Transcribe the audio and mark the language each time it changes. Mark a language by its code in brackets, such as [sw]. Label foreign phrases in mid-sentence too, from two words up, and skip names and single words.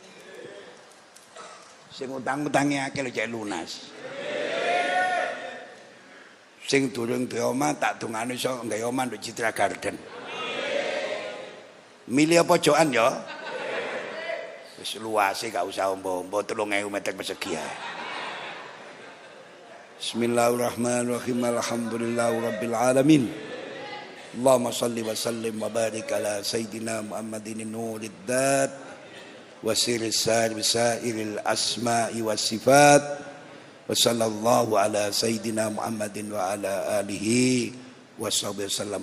[jv] Sing utang-utange akeh lho cek lunas. Sing durung duwe omah tak dongane iso nggawe omah nduk Citra Garden. Milih pojokan ya. Wis luase gak usah ombo-ombo 3000 meter persegi ae. [ar] بسم الله الرحمن الرحيم. الحمد لله رب العالمين. اللهم صل وسلم وبارك على سيدنا محمد نور الذات وسر الأسماء والصفات وصلى الله على سيدنا محمد وعلى آله وصحبه وسلم.